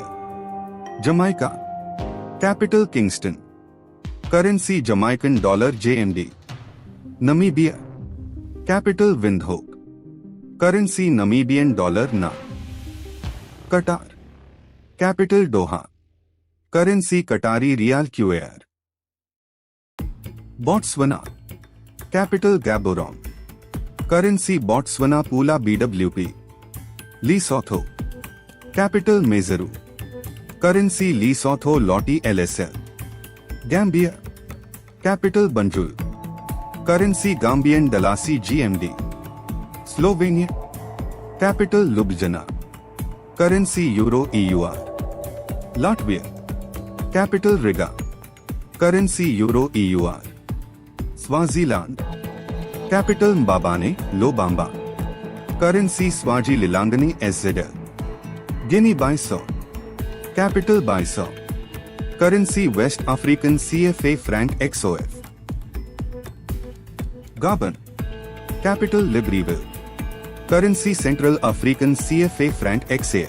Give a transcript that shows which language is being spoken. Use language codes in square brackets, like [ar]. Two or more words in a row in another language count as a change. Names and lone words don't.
[en] Jamaica. Capital Kingston. Currency Jamaican Dollar JMD. Namibia. Capital Windhoek. Currency Namibian Dollar Na. Qatar. Capital Doha. Currency Qatari Rial QAR. Botswana. Capital Gaborone. Currency Botswana Pula BWP. Lesotho. Capital Maseru. Currency Lesotho Loti LSL. Gambia. Capital Banjul. Currency Gambian Dalasi GMD. Slovenia. Capital Ljubljana. Currency Euro EUR. Latvia. Capital Riga. Currency Euro EUR. Swaziland. Capital Mbabane, Lobamba. Currency Swazililangani SZL. Guinea-Bissau. Capital Bissau. Currency West African CFA franc XOF. Gabon. Capital Libreville. Currency Central African CFA franc XAF.